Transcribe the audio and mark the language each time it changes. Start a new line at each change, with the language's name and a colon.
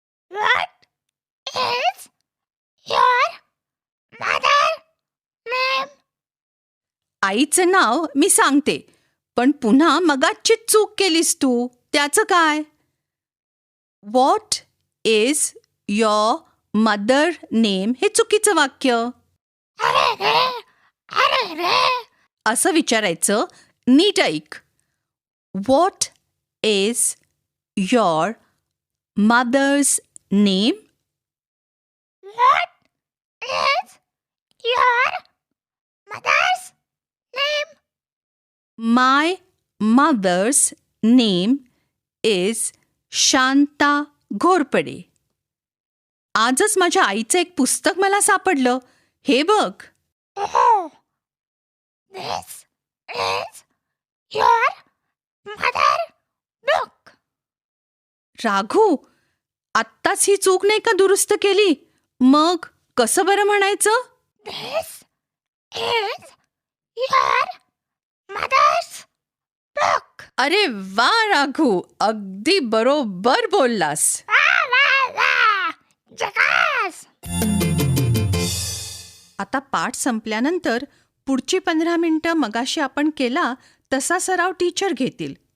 English: What is your mother name?
Marathi: आईचं नाव मी सांगते, पण पुन्हा मगाची चूक केलीस तू. त्याचं काय?
English: what is your mother name
Marathi: हे चुकीचं वाक्य. अरे असं विचारायचं. नीट ऐक.
English: What is your mother's name? What is your mother's name? My mother's name is Shanta Ghorpade.
Marathi: आजच माझ्या आईचं एक पुस्तक मला सापडलं. हे बघ.
English: Oh, this is your mother book.
Marathi: राघू, आत्ताच ही चूक नाही का दुरुस्त केली? मग कसं बरं म्हणायचं?
English: This is your mother's book.
Marathi: अरे वा राघू, अगदी बरोबर बोललास. वा जगास. आता पाठ संपल्यानंतर पुढची 15 मिनिटं मगाशी आपण केला तसा सराव टीचर घेतील.